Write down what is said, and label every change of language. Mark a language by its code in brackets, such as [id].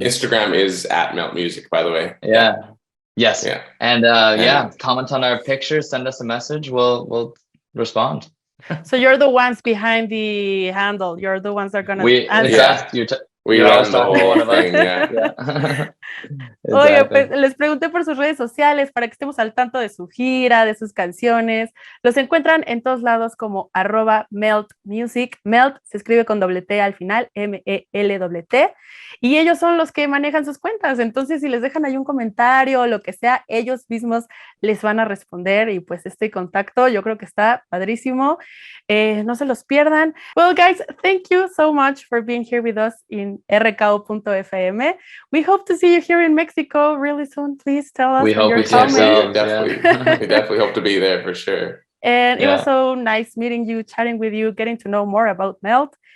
[en] Instagram is at Meltt Music, by the way. Yeah. Yes. Yeah. And comment on our pictures, send us a message. We'll respond. So you're the ones behind the handle. You're the ones that are gonna answer. We run the whole thing, yeah. [es] Oye, pues les pregunté por sus redes sociales para que estemos al tanto de su gira, de sus canciones. Los encuentran en todos lados como @MelttMusic. Meltt se escribe con doble T al final, Meltt. Y ellos son los que manejan sus cuentas. Entonces, si les dejan ahí un comentario o lo que sea, ellos mismos les van a responder. Y pues este contacto yo creo que está padrísimo. No se los pierdan. [en] Well, guys, thank you so much for being here with us in RKO.fm. We hope to see you here in Mexico really soon. Please tell us. We hope we can. We definitely hope to be there for sure. And it was so nice meeting you, chatting with you, getting to know more about Meltt.